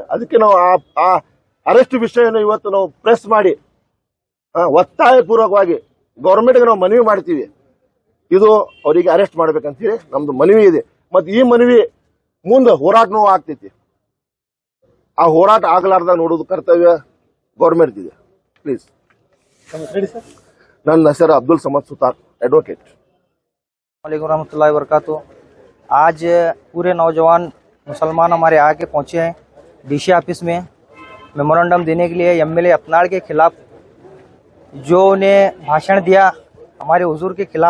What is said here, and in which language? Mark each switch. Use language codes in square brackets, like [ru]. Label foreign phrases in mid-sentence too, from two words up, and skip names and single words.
[kn] ಅದಕ್ಕೆ ನಾವು ಆ ಅರೆಸ್ಟ್ ವಿಷಯವನ್ನು ಇವತ್ತು ನಾವು ಪ್ರೆಸ್ ಮಾಡಿ ಒತ್ತಾಯಪೂರ್ವಕವಾಗಿ ಗೌರ್ಮೆಂಟ್ಗೆ ನಾವು ಮನವಿ ಮಾಡ್ತೀವಿ. ಇದು ಅವರಿಗೆ ಅರೆಸ್ಟ್ ಮಾಡ್ಬೇಕಂತೇಳಿ ನಮ್ದು ಮನವಿ ಇದೆ. ಮತ್ತೆ ಈ ಮನವಿ ಮುಂದೆ ಹೋರಾಟನೂ ಆಗ್ತೈತಿ. ಆ ಹೋರಾಟ ಆಗಲಾರ್ದ ನೋಡೋದು ಕರ್ತವ್ಯ ಗೌರ್ಮೆಂಟ್ ಇದೆ. ಪ್ಲೀಸ್. ನನ್ನ ಹೆಸರು ಅಬ್ದುಲ್ ಸಮದ್ ಸುತಾರ್, एडवोकेट। [ar] وعليكم رحمة الله وبركاته. [hi] आज पूरे नौजवान मुसलमान हमारे आके पहुंचे हैं डीसी ऑफिस में मेमोरेंडम देने के लिए एमएलए यत्नाल के खिलाफ जो ने भाषण दिया हमारे हुजूर के खिलाफ।